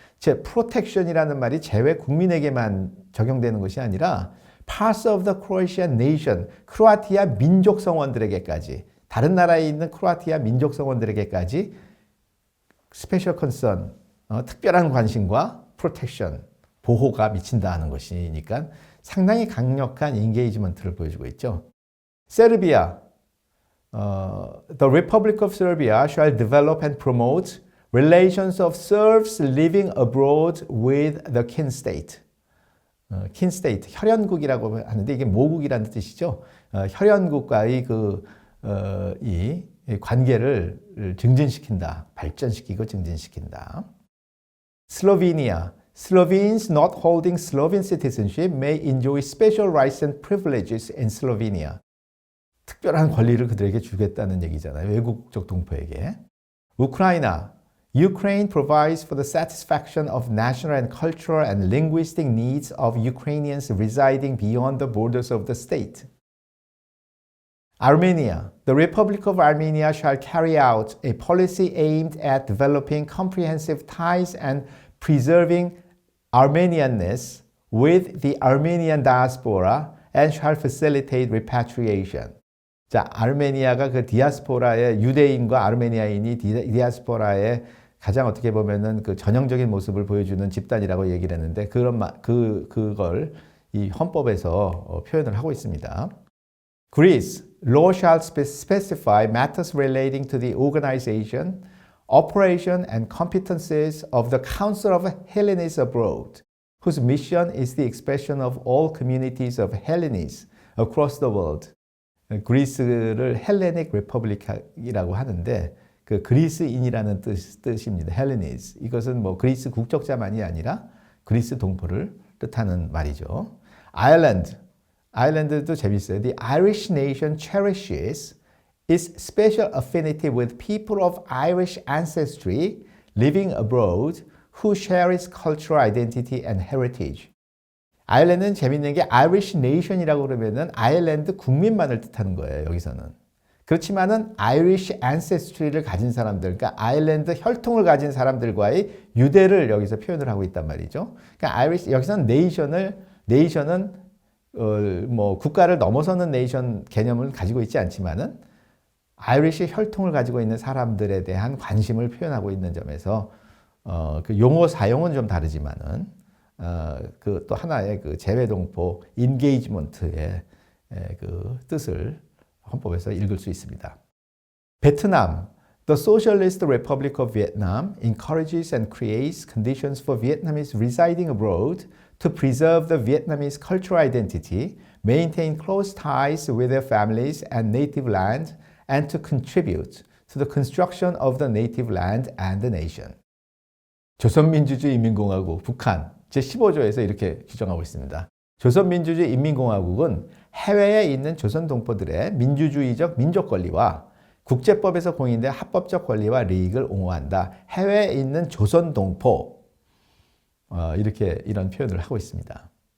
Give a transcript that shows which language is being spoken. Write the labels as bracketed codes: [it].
[ko] protection이라는 말이 재외 국민에게만 적용되는 것이 아니라 parts of the Croatian nation, 크로아티아 민족 성원들에게까지, 다른 나라에 있는 크로아티아 민족 성원들에게까지 special concern, 특별한 관심과 protection, 보호가 미친다는 것이니까 상당히 강력한 인게이지먼트를 보여주고 있죠. 세르비아, [en] The Republic of Serbia shall develop and promote relations of Serbs living abroad with the kin state. [ko] kin state, 혈연국이라고 하는데 이게 모국이라는 뜻이죠. 혈연국과의 이 관계를 증진시킨다, 발전시키고 증진시킨다. [en] Slovenia. Slovenes not holding Slovene citizenship may enjoy special rights and privileges in Slovenia. [ko] 특별한 권리를 그들에게 주겠다는 얘기잖아요. 외국적 동포에게. 우크라이나. [en] Ukraine provides for the satisfaction of national and cultural and linguistic needs of Ukrainians residing beyond the borders of the state. Armenia. The Republic of Armenia shall carry out a policy aimed at developing comprehensive ties and preserving Armenianness with the Armenian diaspora and shall facilitate repatriation. [ko] 자, 아르메니아가 그 디아스포라의 유대인과 아르메니아인이 디아스포라의 가장 어떻게 보면은 그 전형적인 모습을 보여주는 집단이라고 얘기를 했는데 그걸 이 헌법에서 표현을 하고 있습니다. [en] Greece, law shall specify matters relating to the organization, operation and competencies of the Council of Hellenes abroad, whose mission is the expression of all communities of Hellenes across the world. [ko] 그리스를 헬레닉 리퍼블릭이라고 하는데 그 그리스인이라는 뜻입니다. 헬레니스. 이것은 뭐 그리스 국적자만이 아니라 그리스 동포를 뜻하는 말이죠. 아일랜드. 아일랜드도 재밌어요. The Irish nation cherishes its special affinity with people of Irish ancestry living abroad who share its cultural identity and heritage. 아일랜드는 재밌는 게 Irish nation이라고 그러면은 아일랜드 국민만을 뜻하는 거예요. 여기서는. 그렇지만은 Irish ancestry를 가진 사람들, 그러니까 아일랜드 혈통을 가진 사람들과의 유대를 여기서 표현을 하고 있단 말이죠. 그러니까 Irish 여기서는 네이션은 뭐 국가를 넘어서는 네이션 개념을 가지고 있지 않지만은 아이리시 혈통을 가지고 있는 사람들에 대한 관심을 표현하고 있는 점에서 그 용어 사용은 좀 다르지만은 그 또 하나의 그 재외동포 인게이지먼트의 그 뜻을 헌법에서 읽을 수 있습니다. [en] 베트남, The Socialist Republic of Vietnam encourages and creates conditions for Vietnamese residing abroad to preserve the Vietnamese cultural identity, maintain close ties with their families and native land, and to contribute to the construction of the native land and the nation. [ko] 조선민주주의 인민공화국 북한 제15조에서 이렇게 규정하고 있습니다. 조선민주주의 인민공화국은 해외에 있는 조선 동포들의 민주주의적 민족 권리와 국제법에서 공인된 합법적 권리와利益을 옹호한다. 해외에 있는 조선 동포 이런 표현을 하고 있습니다.